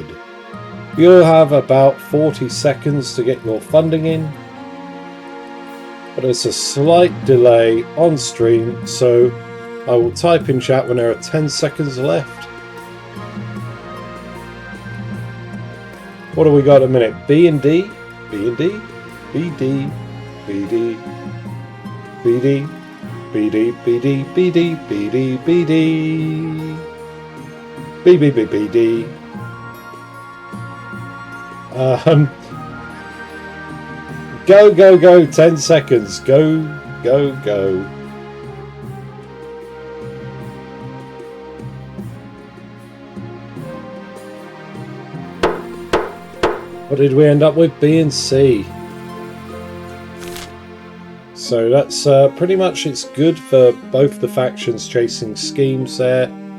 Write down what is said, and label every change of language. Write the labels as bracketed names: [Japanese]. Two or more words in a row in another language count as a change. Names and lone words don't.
[English] You'll have about 40 seconds to get your funding in. But there's a slight delay on stream, so I will type in chat when there are 10 seconds left. What do we got at a minute? B and D, B and D, BD, BD, BD, BD, BD, BD, BD, BD, BD. Go, go, go, 10 seconds. Go, go, go. What did we end up with? B and C. So that's pretty much, it's good for both the factions chasing schemes there.